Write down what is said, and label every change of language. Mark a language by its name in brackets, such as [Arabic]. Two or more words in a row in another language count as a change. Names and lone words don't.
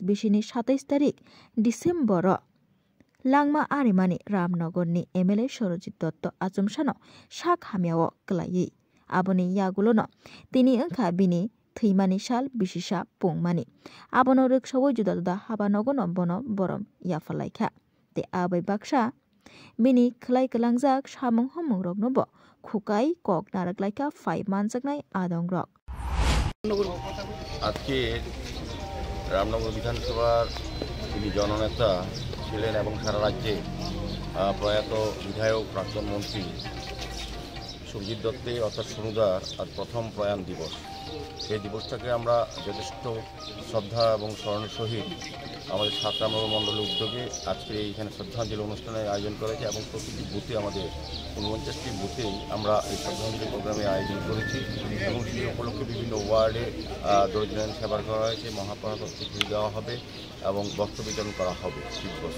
[Kok Borok] बिसिनि 27 तारिख डिसेम्बर लांमा आरिमानि रामनगरनि एमएलए सरजित दत्त आचुमसानो साक हामियाव ग्लायै आबनि यागुलोनो तिनि ओंखा बिनि थैमानि साल बिसिसा पुंमानि आबनो रोखसावै जुदा जुदा हाबानगनो बनो बरम याफालायखा ते आबै बाक्सा बिनि ख्लायख्लांजाक सामुं हुमुं रग्नबो खुकाई কক नारकलायखा फाइ मानजाकनाय आदंग्रक [Bangla] আজকে রামনগর বিধানসভার যিনি জননেতা ছিলেন এবং সারা রাজ্যে প্রয়াত বিধায়ক প্রাক্তন মন্ত্রী সুরজিৎ দত্তের অর্থাৎ সনুদার আজ প্রথম প্রয়াণ দিবস। এই দিবসটাকে আমরা যথেষ্ট শ্রদ্ধা এবং স্মরণের সহিত আমাদের ৭ রামনগর মণ্ডলের উদ্যোগে আজকে এইখানে শ্রদ্ধাঞ্জলি অনুষ্ঠানের আয়োজন করেছে এবং প্রতিটি বুথে আমাদের ৪৯টি বুথেই আমরা এই শ্রদ্ধাঞ্জলি প্রোগ্রামের আয়োজন করেছি এবং সেই উপলক্ষে বিভিন্ন ওয়ার্ডে দরিদ্র সেবা করা হয়েছে, মহাপ্রসাদ স্বীকৃতি দেওয়া হবে এবং বস্ত্র বিতরণ করা হবে শীতবস্ত্র।